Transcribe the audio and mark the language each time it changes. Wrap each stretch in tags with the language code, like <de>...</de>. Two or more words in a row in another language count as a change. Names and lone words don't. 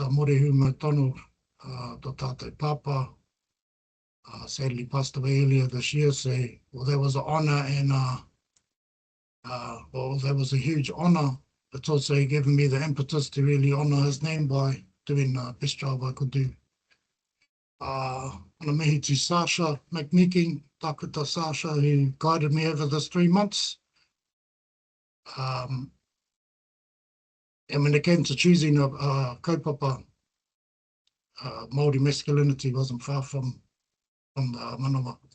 <en>Morehuma Tonu, the</en> <mi>Tātou Papa,</mi> <en>sadly passed away earlier this year. So, well, that was an honour, and well, that was a huge honour. It's also given me the impetus to really honour his name by doing the best job I could do.</en> <mi>Ana mihi</mi> <en>to Sasha McNeeking, Takuta Sasha, who guided me over this 3 months. And when it came to choosing a kaupapa, Māori Masculinity wasn't far from the manawa.</en>